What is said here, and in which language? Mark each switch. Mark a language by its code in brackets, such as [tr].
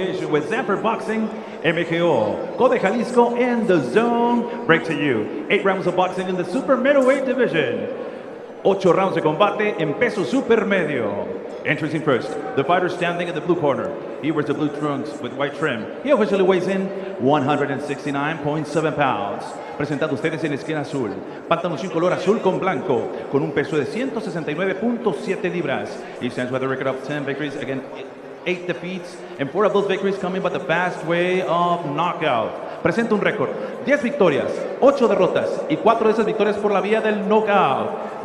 [en] With Zamper Boxing, MKO, Code Jalisco, and DAZN break to you. 8 rounds of boxing in the super middleweight division. 8 rounds [es] de combate en peso super medio. [en] Introducing first, the fighter standing in the blue corner. He wears the blue trunks with white trim. He officially weighs in 169.7 pounds. [es] Presentando ustedes en la esquina azul, pantaloncillo color azul con blanco, con un peso de 169.7 libras. [en] He stands with a record of 10 victories against 8 defeats, and 4 of those victories coming by the fast way of knockout. [es] Presenta un récord, 10 victorias, 8 derrotas, y 4 de esas victorias por la vía del knockout.